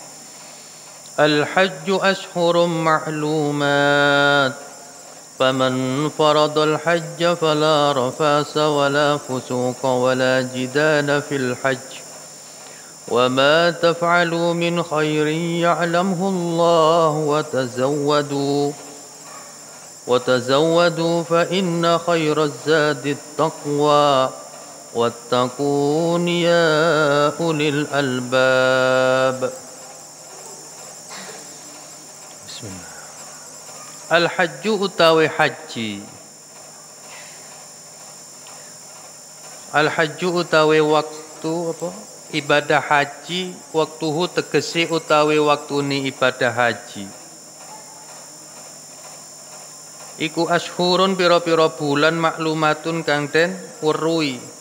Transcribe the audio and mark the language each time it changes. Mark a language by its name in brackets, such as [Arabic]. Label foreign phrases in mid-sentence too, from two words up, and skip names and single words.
[Arabic] الحج أشهر معلومات فمن فرض الحج فلا رفاس ولا فسوق ولا جدال في الحج وما تفعلوا من خير يعلمه الله وتزودوا فإن خير الزاد التقوى واتقون يا أولي الألباب. [Javanese] Bismillah. Al-hajju utawi haji. Al-hajju utawi waktu apa? Ibadah haji, waktuhu tegesi utawi waktuni ibadah haji. Iku ashurun pira-pira bulan maklumatun kang den weruhi.